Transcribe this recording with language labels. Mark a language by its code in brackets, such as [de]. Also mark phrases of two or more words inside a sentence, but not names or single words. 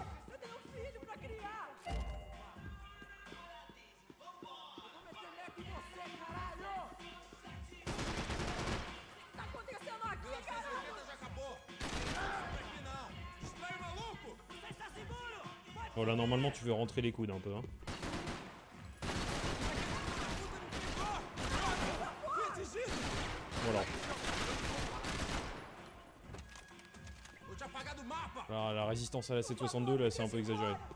[pt] Eu tenho um filho pra criar! Eu vou meter leque em você, caralho! O que tá acontecendo aqui, caralho? Já acabou! Aqui não! Distrai o maluco! Você está seguro? [fr] Bon là normalement tu veux rentrer les coudes un peu hein. Voilà. Alors la résistance à la 762 là c'est un peu exagéré.